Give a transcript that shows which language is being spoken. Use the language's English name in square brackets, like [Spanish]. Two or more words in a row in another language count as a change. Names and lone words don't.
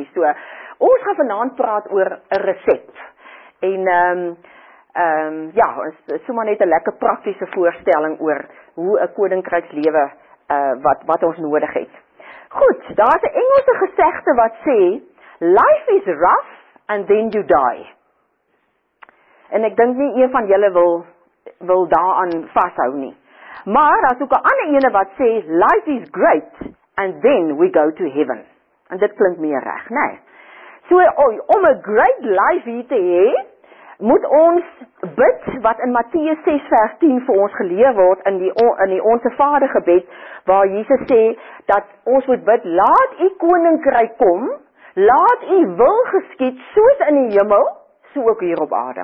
[Afrikaans] So, ons gaan vanaand praat oor 'n resep. En ja, is sommer net 'n lekker praktiese voorstelling oor hoe 'n koninkrykslewe wat ons nodig het. Goed, daar's 'n Engelse gesegde wat sê, [English] life is rough and then you die. [Afrikaans] En ek dink nie een van julle wil daaraan vashou nie. Maar daar's ook 'n ander ene wat sê, [English] life is great and then we go to heaven. [Afrikaans] En dit klink meer reg, né? So, om 'n [English] great life [Afrikaans] hier te hê, moet ons bid wat in Matteus 6 vers 10 vir ons geleer word in die Onse Vader gebed, waar Jesus sê dat ons moet bid, laat u koninkryk kom, laat u wil geskied soos in die hemel, so ook hier op aarde.